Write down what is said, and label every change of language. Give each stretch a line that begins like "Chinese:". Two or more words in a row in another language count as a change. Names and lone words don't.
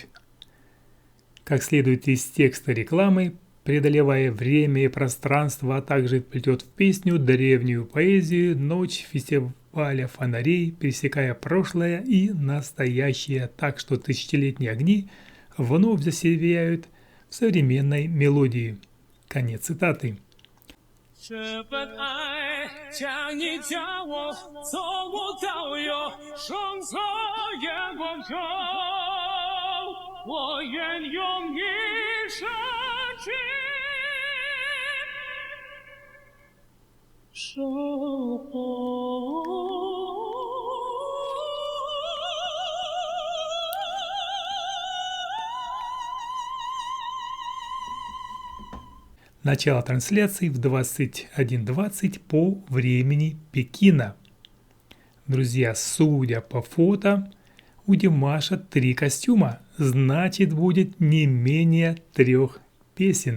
Russian: Как следует из текста рекламы, преодолевая время и пространство, а также вплетет в песню древнюю поэзию «Ночь фестиваля фонарей», пересекая прошлое и настоящее, так что тысячелетние огни вновь засияют в современной мелодии. Конец цитаты.
Chinese: 这份爱将你将我从无到有，生在阳光中，我愿用一生去守候。
Russian: Начало трансляции в 21:20 по времени Пекина. Друзья, судя по фото, у Димаша 3 костюма, значит будет не менее 3 песен.